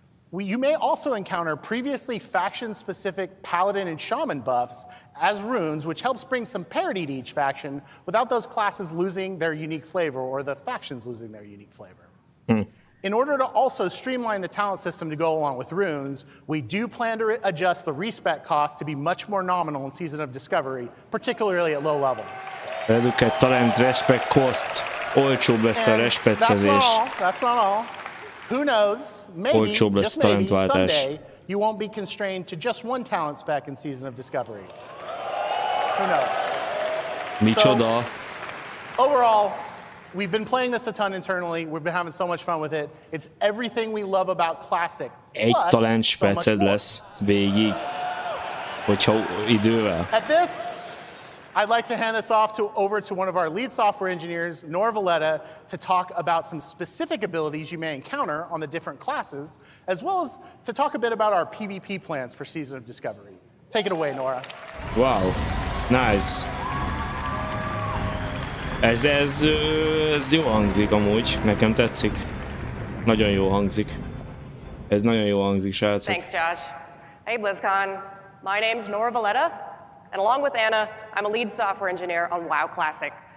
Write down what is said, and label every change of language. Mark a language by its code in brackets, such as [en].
[en] You may also encounter previously faction-specific paladin and shaman buffs as runes, which helps bring some parity to each faction without those classes losing their unique flavor or the factions losing their unique flavor. In order to also streamline the talent system to go along with runes, we do plan to adjust the respec cost to be much more nominal in Season of Discovery, particularly at low levels. Reduket talent respect cost. [hu] Olcsóbb lesz a respecezés. [en] That's not all. Who knows, maybe, just maybe, someday, you won't be constrained to just one talent spec in Season of Discovery. Who knows? [hu] Micsoda. [en] So, overall, we've been playing this a ton internally. We've been having so much fun with it. It's everything we love about Classic. [hu] Egy talent speced lesz végig, hogyha idővel. [en] At this, I'd like to hand this off over to one of our lead software engineers, Nora Valletta, to talk about some specific abilities you may encounter on the different classes, as well as to talk a bit about our PvP plans for Season of Discovery. Take it away, Nora. Wow, nice. [hu] Ez jó hangzik amúgy, nekem tetszik. Nagyon jó hangzik. Ez nagyon jó hangzik, srácok. [en] Thanks, Josh. Hey, BlizzCon. My name's Nora Valletta. And along with Anna, I'm a lead software engineer on WoW Classic.